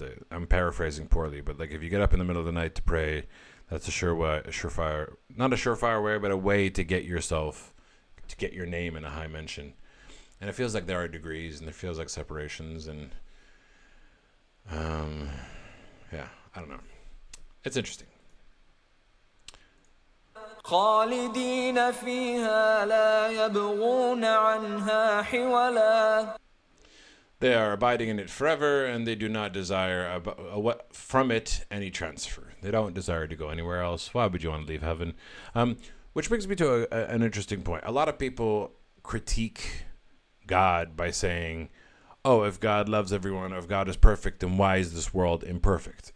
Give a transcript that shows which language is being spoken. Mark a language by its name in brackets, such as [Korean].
[English] I'm paraphrasing poorly, but like if you get up in the middle of the night to pray, that's not a surefire way, but a way to get your name in a high mention. And it feels like there are degrees, and it feels like separations, and yeah, I don't know. It's interesting. [Arabic] خالدين فيها لا يبغون عنها حولا. [English] They are abiding in it forever, and they do not desire from it any transfer. They don't desire to go anywhere else. Why would you want to leave heaven? Which brings me to an interesting point. A lot of people critique God by saying, oh, if God loves everyone, or if God is perfect, then why is this world imperfect?